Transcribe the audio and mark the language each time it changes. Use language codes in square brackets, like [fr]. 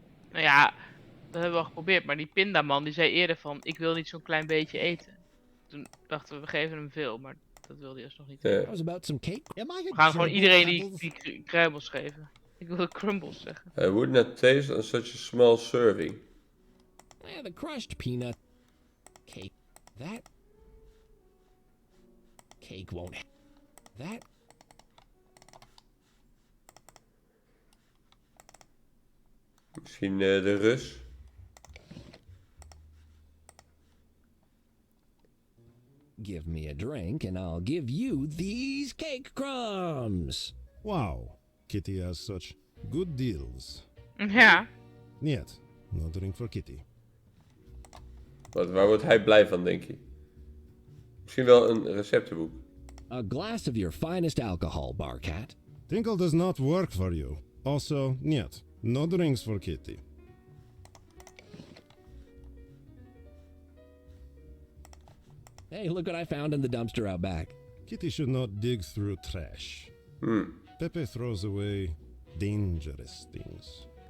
[nl] Nou ja, dat hebben we al geprobeerd. Maar die pindaman die zei eerder van... Ik wil niet zo'n klein beetje eten. Toen dachten we geven hem veel. Maar dat wilde hij nog niet. [en] How about some cake? [nl] We gaan gewoon iedereen die kruimels geven. Ik wilde crumbles zeggen. [en] I would not taste on such a small serving. Yeah, the crushed peanut cake. That cake won't. That. [nl] Misschien de Rus. [en] Give me a drink and I'll give you these cake crumbs. Wow, Kitty has such good deals. [nl] Ja. Niet, [en] no drink for Kitty. [nl] Waar wordt hij blij van, denk je? Misschien wel een receptenboek. [en] A glass of your finest alcohol, Barcat. Tinkle does not work for you. Also, [nl] niet, [en] no drinks for Kitty. Hey, look what I found in the dumpster out back. Kitty should not dig through trash. Pepe throws away dangerous things.